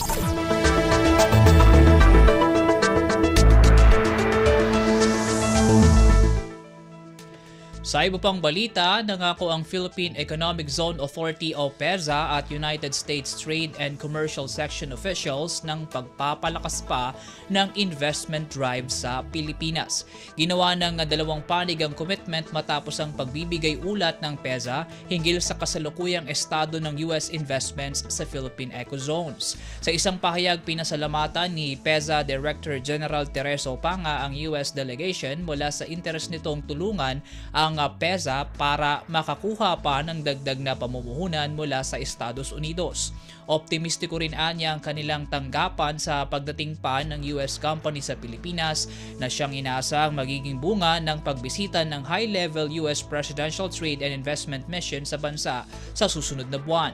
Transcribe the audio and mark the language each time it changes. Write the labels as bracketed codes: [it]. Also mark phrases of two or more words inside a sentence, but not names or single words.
[tl] Sa iba pang balita, nangako ang Philippine Economic Zone Authority o PEZA at United States Trade and Commercial Section officials ng pagpapalakas pa ng [en] investment drive [tl] sa Pilipinas. Ginawa ng dalawang panig ang commitment matapos ang pagbibigay ulat ng PEZA hinggil sa kasalukuyang estado ng US investments sa Philippine Ecozones. Sa isang pahayag, pinasalamatan ni PEZA Director General Tereso Panga ang US delegation mula sa interes nitong tulungan ang PEZA para makakuha pa ng dagdag na pamumuhunan mula sa Estados Unidos. Optimistiko rin anya ang kanilang tanggapan sa pagdating pa ng US company sa Pilipinas na siyang inaasahang magiging bunga ng pagbisita ng high-level US Presidential Trade and Investment Mission sa bansa sa susunod na buwan.